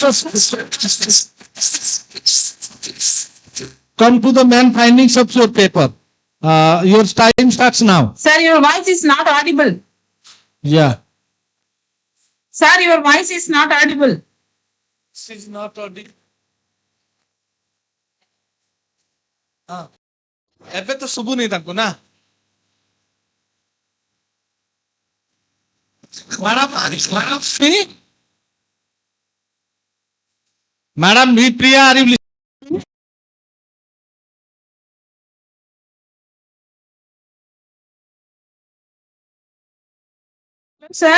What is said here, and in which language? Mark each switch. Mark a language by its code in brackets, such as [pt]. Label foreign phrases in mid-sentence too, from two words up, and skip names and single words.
[en] Come to the main findings of your paper. Your time starts now. Sir, your voice is not audible. Yeah. Sir, your voice is not audible. This is not audible. [or] ଏବେ ତ ଶୁଭୁନି ତାଙ୍କୁ ନା Madam V. [en] Priya, are you listening? Sir?